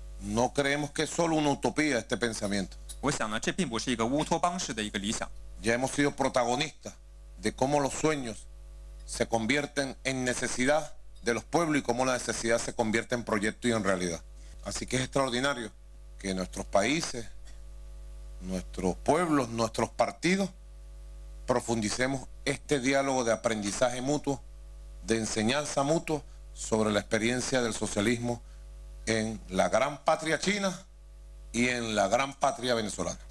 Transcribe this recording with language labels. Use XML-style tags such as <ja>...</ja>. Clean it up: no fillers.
<es>No creemos que es solo una utopía este pensamiento.</es> <zh>我想呢，这并不是一个乌托邦式的一个理想。</zh> <es>Ya hemos sido protagonistas de cómo los sueños se convierten en necesidad de los pueblos y cómo la necesidad se convierte en proyecto y en realidad. Así que es extraordinario que nuestros países, nuestros pueblos, nuestros partidos profundicemos este diálogo de aprendizaje mutuo, de enseñanza mutua sobre la experiencia del socialismo en la gran patria china y en la gran patria venezolana.</es>